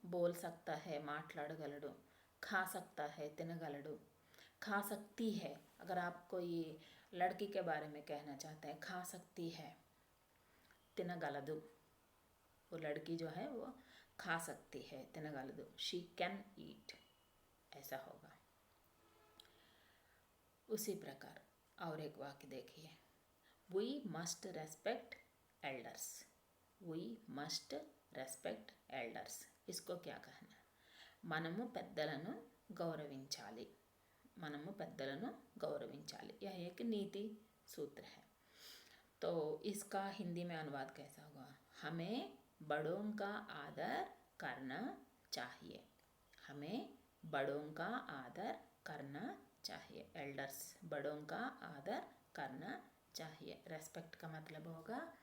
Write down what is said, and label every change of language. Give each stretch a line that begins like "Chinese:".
Hindi: बोल सकता है,
Telugu: మాట్లాడగలడు,
Hindi: खा सकता है,
Telugu: తినగలడు,
Hindi: खा सकती है, अगर आप कोई लड़की के बारे में कहना चाहते हैं, खा सकती है,
Telugu: తినగలదు,
Hindi: वो लड़की जो है वो खा सकती है, తినగలదు,
English: she can eat,
Hindi: ऐसा होगा। उसी प्रकार और एक वाक्य देखिए,
English: we must respect elders,
Hindi: we must respect elders. इसको क्या कहना?
Telugu: మనము పెద్దలను గౌరవించాలి, మనము పెద్దలను గౌరవించాలి,
Hindi: यह एक नीति सूत्र है। तो इसका हिंदी में अनुवाद कैसा होगा? हमें बड़ों का आदर करना चाहिए, हमें बड़ों का आदर करना चाहिए, एल्डर्स, बड़ों का आदर करना चाहिए। रेस्पेक्ट का मतलब होगा